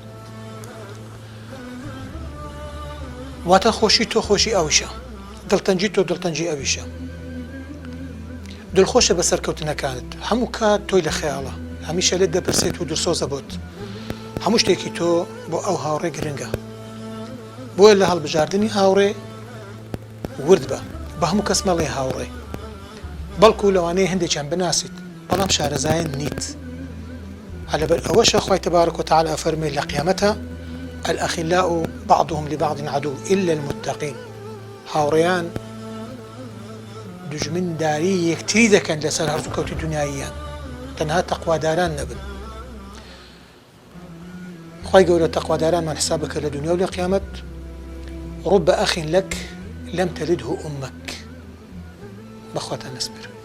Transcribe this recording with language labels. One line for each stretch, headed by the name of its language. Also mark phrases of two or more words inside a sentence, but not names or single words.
Central Kurdish: واتە خۆشی تۆ خۆشی ئەویشە، دڵتەنجی تۆ دڵتەنجی ئەویشە، دڵخۆشە بە سەرکەوتنەکانت، هەموو کات تۆی لە خەیاڵە، هەمیشە لێت دەپرسێت و دڵسۆزە بۆت، هەموو شتێکی تۆ بۆ ئەو هاوڕێ گرنگە، بۆیە لە هەڵبژاردننی هاوڕێ ورد بە هەموو کەس مەڵێ هاوڕێ، بەڵکو لەوانەیە هەندێکیان بناسیت بەڵام شارەزایان نیت. لەبەر ئەوەشە خوای
Arabic: تبارك وتعالى
Central Kurdish: فەرمێ لە قیامەتە
Arabic: الأخلاء بعضهم لبعض عدو إلا المتقين،
Central Kurdish: هاوڕێیان دژمنداری یەکتری دەکەن لەسەر هەرزوو کەوتی دنیاییان، تەنها تەقواداران نەبن. خوای گەورە تەقوادارانمان حساب بکە لە دنیا و لە قیامەت.
Arabic: رب أخ لك لم تلده أمك،
Central Kurdish: بەخواتان نسپێرم.